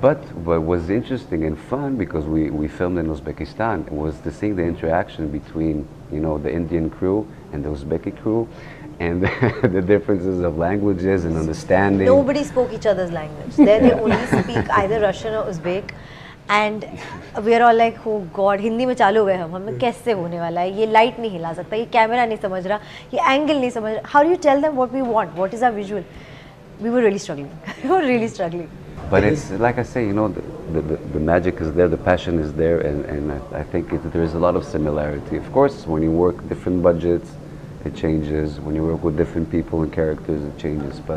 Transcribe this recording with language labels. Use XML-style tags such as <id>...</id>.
<en>But what was interesting and fun, because we filmed in Uzbekistan, was to see the interaction between the Indian crew and the Uzbeki crew. And the differences of languages and understanding. Nobody spoke each other's language. There they only speak either Russian or Uzbek. And we are all like, oh God,</en> <hi>Hindi में चालू हुए हम हमें कैसे होने वाला है? ये light नहीं हिला सकता, ये camera नहीं समझ रहा, ये angle नहीं समझ रहा.</hi> <en>How do you tell them what we want? What is our visual? We were really struggling. But it's like I say, the magic is there, the passion is there, and I think there is a lot of similarity. Of course, when you work different budgets, it changes. When you work with different people and characters, it changes.</en>